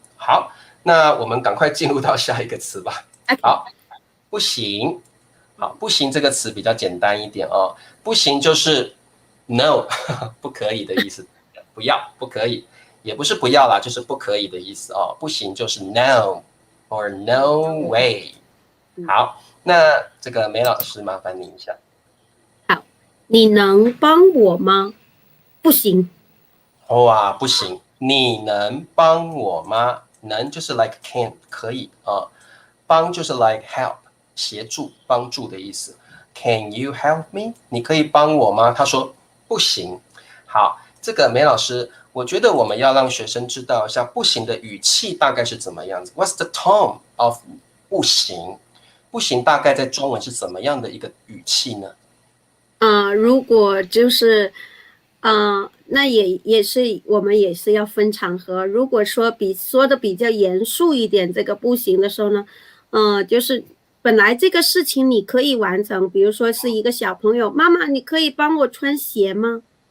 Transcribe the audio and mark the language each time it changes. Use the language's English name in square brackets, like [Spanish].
[Chinese] 好，那我们赶快进入到下一个词吧。好，不行。好，不行这个词比较简单一点哦。不行就是 no， 不可以的意思，不要，不可以，也不是不要啦，就是不可以的意思哦。不行就是 [English] no or no way。 [Chinese] 好，那这个梅老师麻烦你一下。好，你能帮我吗？不行。哇，不行，你能帮我吗？能就是 [English] like can [Chinese] 可以啊，帮就是 [English] like help [Chinese] 协助帮助的意思。 [English] Can you help me？ [Chinese] 你可以帮我吗？他说不行。好，这个梅老师，我觉得我们要让学生知道一下不行的语气大概是怎么样子。 [English] What's the tone of 不行？ [Chinese] 不行大概在中文是怎么样的一个语气呢？如果就是那也是我们也是要分场合。如果说说的比较严肃一点，这个不行的时候呢，就是本来这个事情你可以完成，比如说是一个小朋友，妈妈，你可以帮我穿鞋吗？